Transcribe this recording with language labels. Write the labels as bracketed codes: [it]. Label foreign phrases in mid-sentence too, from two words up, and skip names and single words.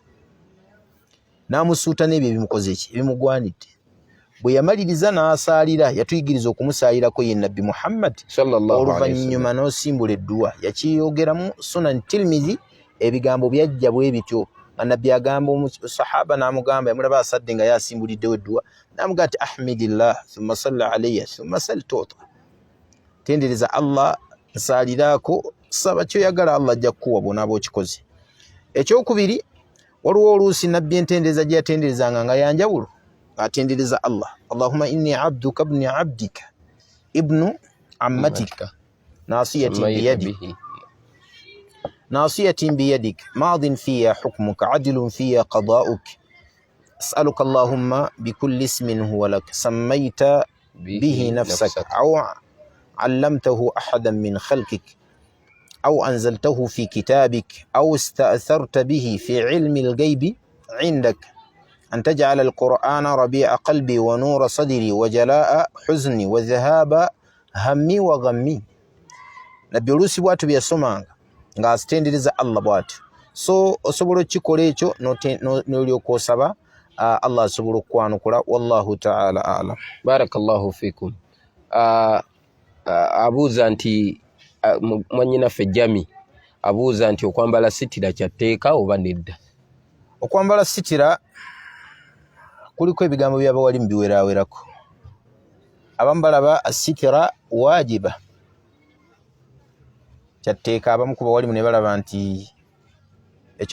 [lg] n'amusuuta n'ebyo ebimukoze ki ebimugwanidde bwe yamaliriza n'asaalira yatuyigiriza okumusaalirako ye nabbi Muhammad oluvannyuma n'osimbula edduwa yakiyogeramu Sunan Tirmidhi ebigambo byajja bwe bityo nga nabbi agamba omusahaba n'amugamba yamulaba asadde nga yasimbuliddewo edduwa n'amugamba nti [ar] احمد الله ثم صل علي ثم صل [lg] tuta tendereza Allah nsaalirako saba kyoyagala Allah ajja kukuwa bw'onaaba okikoze ekyokubiri waliwo oluusi nabbi entendereza gye yatenderezanga nga yanjawulo atendereza Allah [ar] اللهم إني عبدك ابن عبدك ابن أمتك ناصية بيدك ماض فيها حكمك عدل فيها قضاؤك أسألك اللهم بكل اسم هو لك سميت به نفسك أو علمته أحدا من خلقك أو أنزلته في كتابك أو استأثرت به في علم الغيب عندك أن تجعل القرآن ربيع قلبي ونور صدري وجلاء حزني وذهاب همي وغمي نبي [lg] oluusi bwatu byasomanga ng'azitendereza Allah bw'atyo so osobola okukikola ekyo n'olyoka osaba Allah asobola okukwanukula [ar] والله تعالى أعلم. بارك الله فيكم. [lg] Abuuza nti mwannyinaffe Jami abuuza nti okwambala sitira kyatteeka oba nedda? Okwambala sitira kuliko ebigambo by'abawali mu biweraawerako. Abamu balaba sitira waajiba kyatteeka abamu ku bawalimu ne balaba nti ekyo